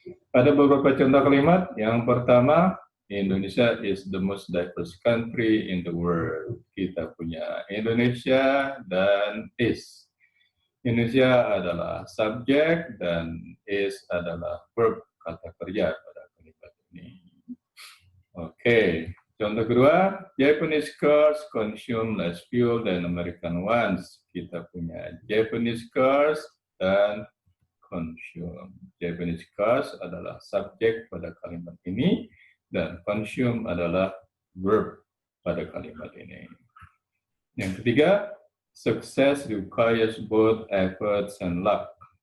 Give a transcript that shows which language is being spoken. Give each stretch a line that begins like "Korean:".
Indonesian: Ada beberapa contoh kalimat. Yang pertama,
English: Indonesia is the most diverse country in the world.
Indonesian: Kita punya Indonesia dan is. Indonesia adalah subjek dan is adalah verb, kata kerja pada kalimat ini.
English: Oke,
Indonesian: contoh kedua,
English: Japanese cars consume less fuel than American ones.
Indonesian: Kita punya Japanese cars dan consume. Japanese cars adalah subjek pada kalimat ini dan consume adalah verb pada kalimat ini. Yang ketiga,
English: success requires both efforts and luck.